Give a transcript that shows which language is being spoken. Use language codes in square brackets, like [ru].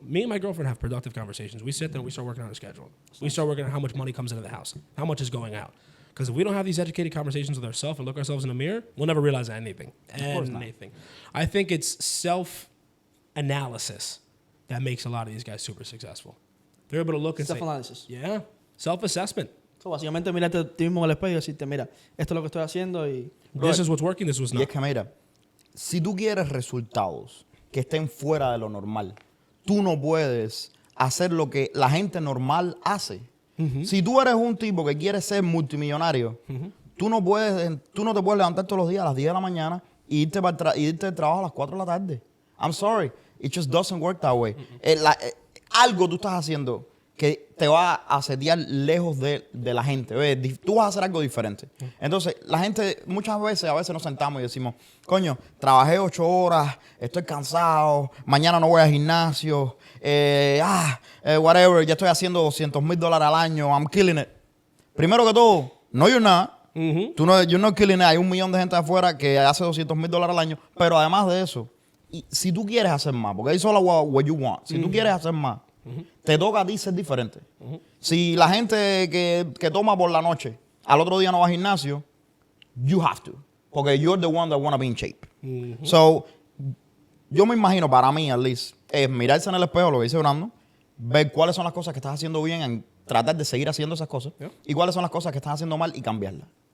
[en] Me and my girlfriend have productive conversations. We sit there and we start working on a schedule. We start working on how much money comes into the house, how much is going out. Because if we don't have these educated conversations with ourselves and look ourselves in the mirror, we'll never realize anything. Anything. I think it's self-analysis that makes a lot of these guys super successful. They're able to look and Self-analysis. yeah, self-assessment. [es] So, básicamente, mirarte a ti mismo en el espejo y decirte, mira, esto es lo que estoy haciendo y... [en] This is what's working, this was [es] Y [en] not. [es] es que mira, si tú quieres resultados que estén fuera de lo normal, tú no puedes hacer lo que la gente normal hace. Si tú eres un tipo que quiere ser multimillonario, tú no te puedes levantar todos los días a las 10 de la mañana y irte del trabajo a las 4 de la tarde. [en] I'm sorry, it just doesn't work that way. [es] Algo tú estás haciendo que te va a setear lejos de la gente. ¿Ves? Tú vas a hacer algo diferente. Entonces, la gente, muchas veces, nos sentamos y decimos, coño, trabajé 8 horas, estoy cansado, mañana no voy al gimnasio, [en] whatever, [es] ya estoy haciendo $200,000 al año, [en] I'm killing it. [es] Primero que todo, [en] no you're not. You're not killing it. [es] Hay 1 millón de gente afuera que hace $200,000 al año, pero además de eso, y si tú quieres hacer más, porque [en] it's all about what you want, [es] si tú quieres hacer más, te toca a ti ser diferente. Si la gente que toma por la noche, al otro día no va al gimnasio, [en] you have to. Porque you're the one that wanna be in shape. [es] So, yo me imagino, para mí, [en] at least, [es] es mirarse en el espejo, lo que dice Brando, ver cuáles son las cosas que estás haciendo bien, en tratar de seguir haciendo esas cosas, y cuáles son las cosas que estás haciendo mal y cambiarlas.